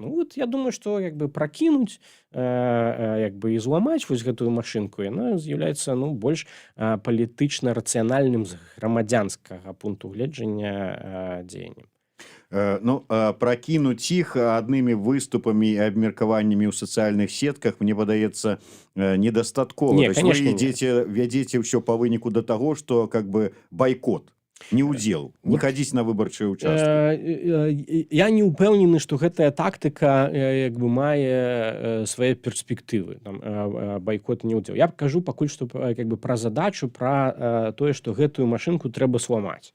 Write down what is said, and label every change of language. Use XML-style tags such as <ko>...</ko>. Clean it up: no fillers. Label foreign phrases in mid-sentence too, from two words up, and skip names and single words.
<be>Ну вот я думаю, што як бы пракінуць як бы і зламаць вось гэтую машынку, яна з'яўляецца ну больш палітычна рацыянальным з грамадзянскага пункту гледжання дзеяннем. Ну, пракінуць іх аднымі выступамі і абмеркаваннямі ў сацыяльных сетках, мне падаецца, недастаткова. Не,</be> <ru>То есть</ru> <be>конечно, вы не. вядзеце ўсё па выніку да таго, што как бы байкот, не ўдзел, не Вот хадзіць на выбарчыя ўчасткі. я не ўпэўнены, што гэтая тактыка як бы мае свае перспектывы, там, байкот не ўдзел. Я кажу пакуль што как бы пра задачу, пра тое, што гэтую машынку трэба зламаць.</be>